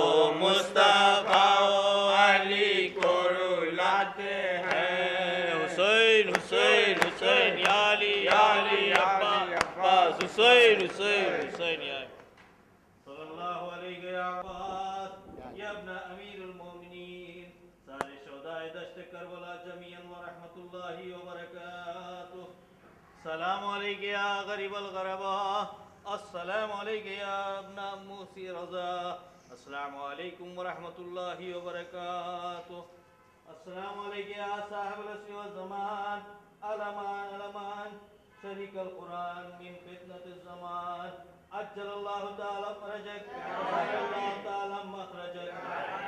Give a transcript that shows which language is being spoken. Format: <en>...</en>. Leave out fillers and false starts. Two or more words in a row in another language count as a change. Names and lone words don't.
<ur>مصطفیٰ علی کو رلاتے ہیں.</ur> <ar>حسين حسين حسين يا علي عباس، حسين حسين حسين يا صلى الله عليه يا عباس يا ابن أمير المؤمنين,</ar> <ur>سارے شہدائے دشت کربلا</ur> <ar>جميعا ورحمة الله وبركاته. سلام عليك يا غريب الغرباء, السلام عليك يا ابن موسى الرضا, السلام عليكم ورحمة الله وبركاته. السلام عليك يا صاحب العصر والزمان، الأمان الأمان شريك القرآن من فتنة الزمان، عجل الله تعالى فرجك، الله تعالى مخرجك.</ar>